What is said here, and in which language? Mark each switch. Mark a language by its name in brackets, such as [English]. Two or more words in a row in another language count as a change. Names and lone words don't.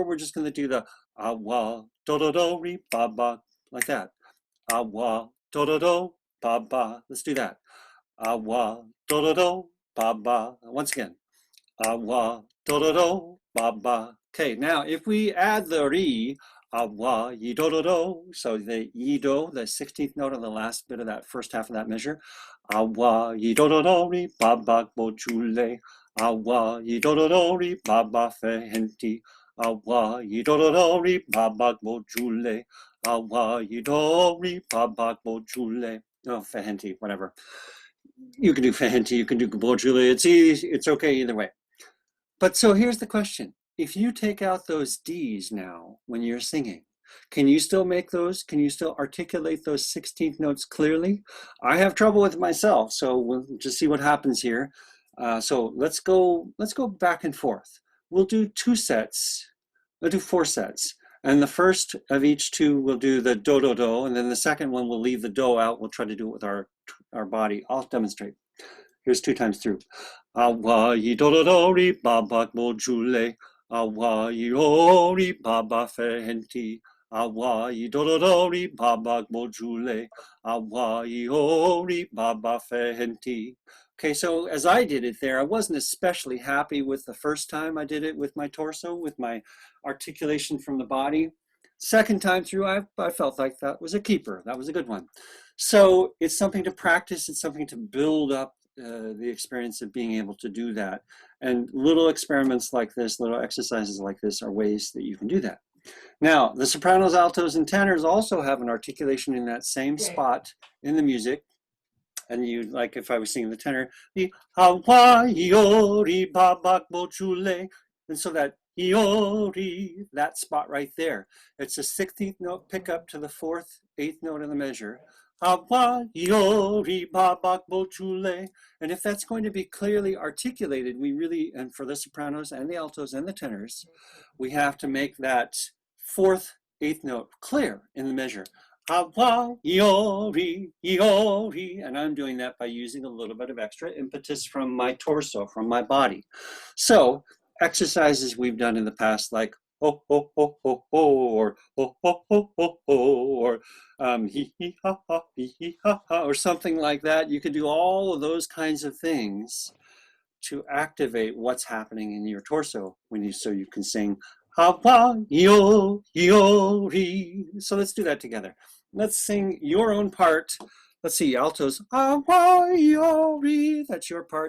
[English] We're just going to do the awa do do do re ba ba, like that. Awa do do do ba ba. Let's do that. Awa do do do ba ba. Once again. Awa do do do ba ba. Okay, now if we add the re, awa yi do do do, so the yi do, the 16th note on the last bit of that first half of that measure, awa yi do do do re ba ba bo jule, awa yi do do do re ba ba fe henti, awa yi do do do re ba ba bo jule, awa yi do re ba ba bo jule. Oh, fe henti, whatever. You can do fe henti, you can do bo jule. It's easy, it's okay either way. But so here's the question. If you take out those D's now when you're singing, can you still make those? Can you still articulate those 16th notes clearly? I have trouble with myself, so we'll just see what happens here. So let's go back and forth. We'll do 2 sets. We'll do 4 sets. And the first of each 2 we'll do the do do do, and then the second one we'll leave the do out. We'll try to do it with our body. I'll demonstrate. Here's 2 times through. Awa yi do do do re ba ba bo jule. Awa yi o re ba ba fe henti. Awa yi do do do re ba ba bo jule. Awa yi o re ba ba fe henti. Okay, so as I did it there, I wasn't especially happy with the first time I did it with my torso, with my articulation from the body. Second time through, I felt like that was a keeper. That was a good one. So it's something to practice. It's something to build up the experience of being able to do that. And little experiments like this, little exercises like this are ways that you can do that. Now, the sopranos, altos, and tenors also have an articulation in that same spot in the music. And you, like if I was singing the tenor, the Hawaii ba ba bo chule. And so that iori, that spot right there, it's a 16th note pickup to the 4th, 8th note of the measure. Hawaii ba ba bo chule. And if that's going to be clearly articulated, we really, and for the sopranos and the altos and the tenors, we have to make that 4th, 8th note clear in the measure. Hawaii, iori, and I'm doing that by using a little bit of extra impetus from my torso, from my body. So exercises we've done in the past, like ho ho ho ho ho, or ho ho ho ho ho, or hee hee ha ha, hee hee ha ha, or something like that. You can do all of those kinds of things to activate what's happening in your torso so you can sing Hawaii, iori. So let's do that together. Let's sing your own part. Let's see, altos, Hawaii, that's your part.